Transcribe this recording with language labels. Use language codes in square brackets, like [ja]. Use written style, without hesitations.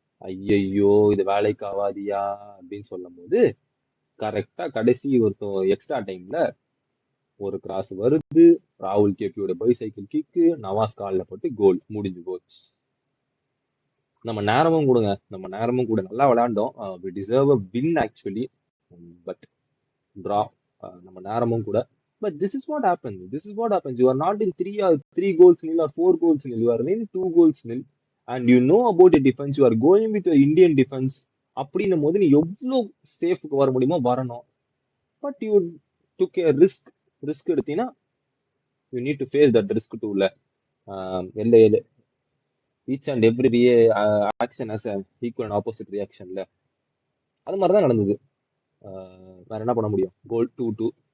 [ta] ஐயையோ, இது வேலைக்கு ஆவாதியா அப்படின்னு சொல்லும் போது கரெக்டா கடைசி ஒருத்தர் எக்ஸ்ட்ரா டைம்ல ஒரு கிராஸ் வருது, ராகுல் கேபியோட பைசைக்கிள் கிக்கு, நவாஸ் கால்ல போட்டு கோல், முடிஞ்சு போச்சு. நம்ம நேரமும் கூட நல்லா விளையாண்டோம். [en] we deserve a win actually, but draw. [ta] நம்ம நேரமும் கூட, [en] but this is what happens. You are not in 3 goals nil or 4 goals nil, you are in 2 goals nil and you know about your defense, you are going with your Indian defense. [ta] அப்படின்னும் போது நீ எவ்வளவு சேஃப்க்கு வர முடியுமோ வரணும். [en] But you took a risk எடுத்தீங்கன்னா you need to face that risk டூல. Each and every action has equal and opposite ரியாக்ஷன்ல. [ta] அது மாதிரிதான் நடந்தது. வேற என்ன பண்ண முடியும். கோல் 2-2.